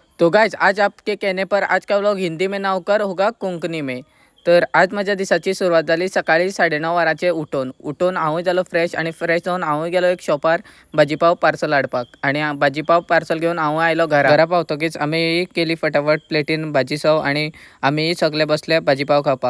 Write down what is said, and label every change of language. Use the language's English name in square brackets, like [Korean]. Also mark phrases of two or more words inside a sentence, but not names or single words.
[Hindi] तो गाइज आज आपके कहने पर आज का व्लॉग हिंदी में ना होकर होगा कोंकणी में। [Konkani] तर आज माझ्या दिसाची सुरुवात झाली सकाळी 9:30 वरांचे उठून हांवूय जालो फ्रेश आणि फ्रेश जावन हांवूय गेलो एक शॉपार भाजीपाव पार्सल हाडपाक आणि भाजीपाव पार्सल घेवन हांव आयलो घरा पावतकीच आमी केली फटाफट प्लेटीन भाजी सव आणि आमी सगळे बसले भाजीपाव खावपाक।